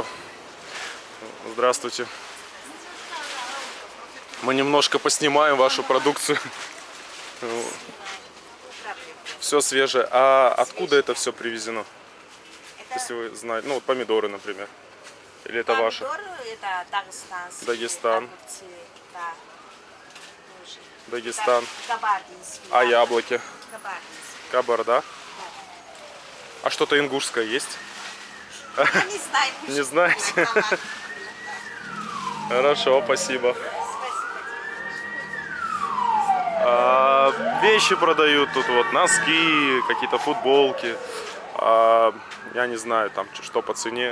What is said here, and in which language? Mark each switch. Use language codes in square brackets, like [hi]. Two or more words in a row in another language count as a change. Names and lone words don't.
[ru] Здравствуйте. Мы немножко поснимаем вашу продукцию. Все свежее. А откуда это все привезено? Если вы знаете. Ну, вот помидоры, например. Или это ваши? Помидоры это дагестанские. Дагестан. Огурцы, да. Дагестан. Кабардинские. А яблоки? Кабардинские. Кабарда. А что-то ингушское есть? Я не знаю. Не знаете? Хорошо, спасибо. Вещи продают тут вот, носки, какие-то футболки. Я не знаю, там что по цене.